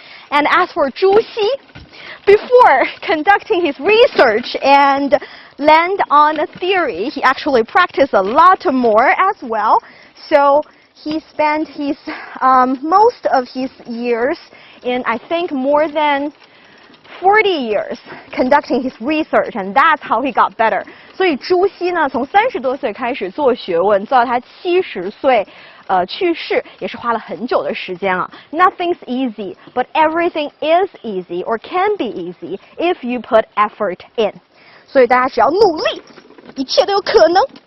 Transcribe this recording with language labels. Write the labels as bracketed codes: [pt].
[en] And as for Zhu Xi, before conducting his research and land on a theory, he actually practiced a lot more as well. So he spent his most of his years in, I think, more than 40 years conducting his research, and that's how he got better. [zh] 所以朱熹呢，从30多岁开始做学问，做到他70岁，去世也是花了很久的时间啊。 [en] Nothing's easy, but everything is easy or can be easy if you put effort in. [zh] 所以大家只要努力，一切都有可能。